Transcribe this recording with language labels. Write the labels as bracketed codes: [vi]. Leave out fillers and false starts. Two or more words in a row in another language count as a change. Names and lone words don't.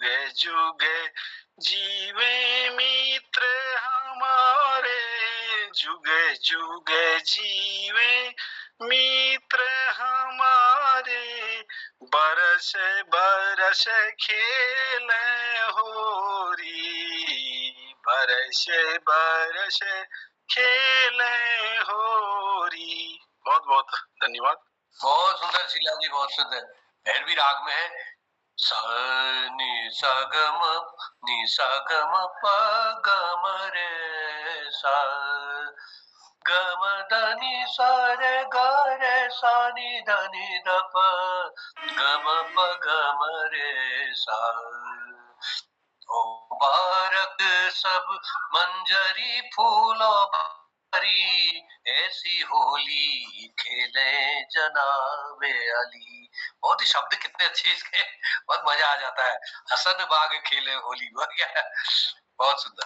[hi] जुग जीवे मित्र हमारे, जुग जुग जीवे मित्र हमारे, बरस बरस खेले होरी, बरस बरस खेले होरी। बहुत बहुत धन्यवाद। बहुत सुंदर शीला जी, बहुत सुंदर। भैरवी राग में है सा नि सा ग म नि सा ग म प ग म रे सा ग म ध नि सा रे ग रे सा नि ध नि ध प ग म प ग म रे सा। ओ मुबारक सब मंजरी फूलों भरी, ऐसी होली खेले जनाबे अली। बहुत ही शब्द कितने अच्छे इसके, बहुत मजा आ जाता है। हसन बाग खेले होली, बहुत सुंदर।